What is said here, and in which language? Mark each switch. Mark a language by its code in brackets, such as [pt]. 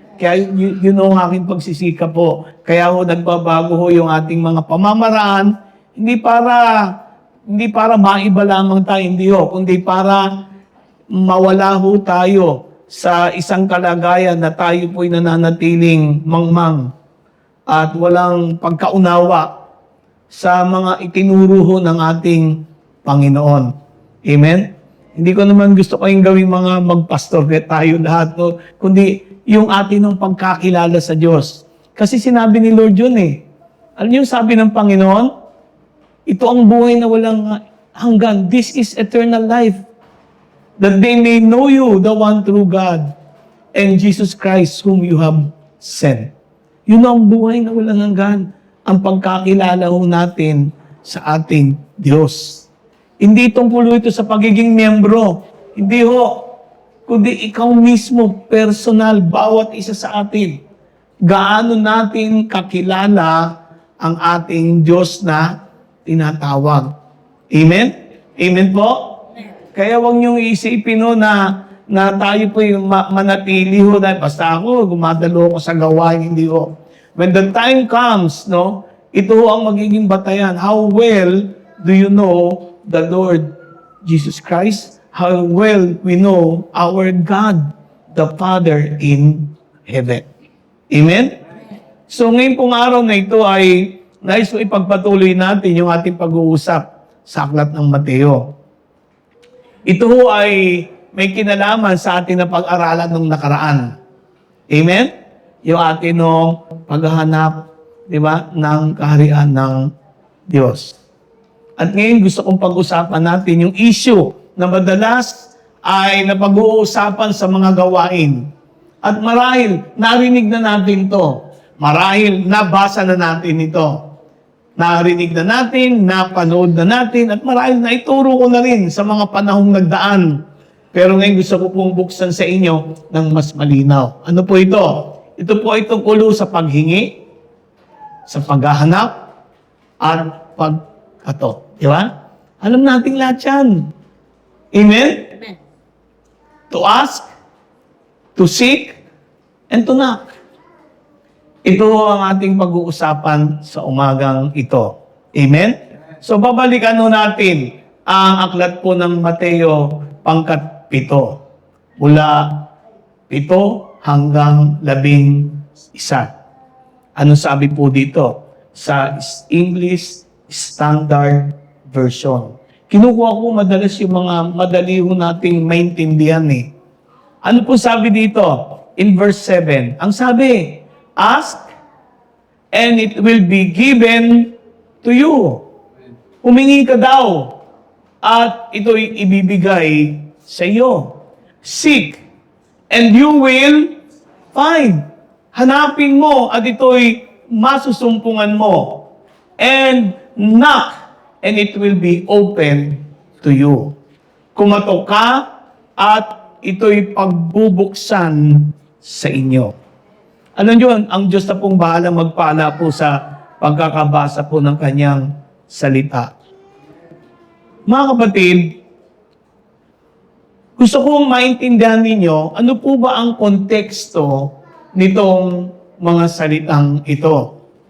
[tl] Kaya yun ang aking pagsisika po. Kaya ho nagbabago ho yung ating mga pamamaraan, hindi para maiba lamang tayo, hindi ho, kundi para mawala ho tayo sa isang kalagayan na tayo po'y nananatiling mangmang at walang pagkaunawa sa mga itinuro ho ng ating Panginoon. Amen? Hindi ko naman gusto kayong gawing mga magpastor tayo lahat, no? Kundi yung atin ng pagkakilala sa Diyos. Kasi sinabi ni Lord yun eh. Alam niyo yung sabi ng Panginoon? Ito ang buhay na walang hanggan. [en] This is eternal life. That they may know you, the one true God, and Jesus Christ whom you have sent. [tl] Yun ang buhay na walang hanggan. Ang pagkakilala ho natin sa ating Diyos. Hindi tungkol ito sa pagiging miyembro. Hindi ho. Kundi ikaw mismo, personal, bawat isa sa atin. Gaano natin kakilala ang ating Diyos na tinatawag. Amen? Amen po? Kaya huwag niyong isipin no, na tayo po yung manatili ho. Basta ako, gumadalo ako sa gawain, hindi ho. [en] When the time comes, [tl] no, ito ho ang magiging batayan. [en] How well do you know the Lord Jesus Christ? How well we know our God, the Father in heaven. Amen? [tl] So ngayon pong araw na ito ay nais ko ipagpatuloy natin yung ating pag-uusap sa aklat ng Mateo. Ito ho ay may kinalaman sa ating na pag-aralan ng nakaraan. Amen? Yung ating no, paghahanap, di ba, ng kaharian ng Diyos. At ngayon gusto kong pag-usapan natin yung issue na madalas ay napag-uusapan sa mga gawain. At marahil narinig na natin to. Marahil nabasa na natin ito. Narinig na natin, napanood na natin, at marahil naituro ko na rin sa mga panahong nagdaan. Pero ngayon gusto ko pong buksan sa inyo ng mas malinaw. Ano po ito? Ito po ay tungkol sa paghingi, sa paghahanap, at pagkato. Di ba? Alam natin lahat yan. Amen? Amen. [en] To ask, to seek, and to knock. [tl] Ito ang ating pag-uusapan sa umagang ito. Amen? So, babalikan ho natin ang aklat po ng Mateo pangkat 7. Mula 7 hanggang 11. Ano sabi po dito? Sa English Standard Version. Kinukuha ko madalas yung mga madali ho nating maintindihan eh. Ano po sabi dito? [en] In verse 7. [tl] Ang sabi, [en] ask and it will be given to you. [tl] Humingi ka daw at ito'y ibibigay sa iyo. [en] Seek and you will find. [tl] Hanapin mo at ito'y masusumpungan mo. [en] And knock and it will be open to you. [tl] Kumatok ka at ito'y pagbubuksan sa inyo. Alam niyo, ang Diyos na pong bahala magpala po sa pagkakabasa po ng kanyang salita. Mga kapatid, gusto kong maintindihan ninyo, ano po ba ang konteksto nitong mga salitang ito?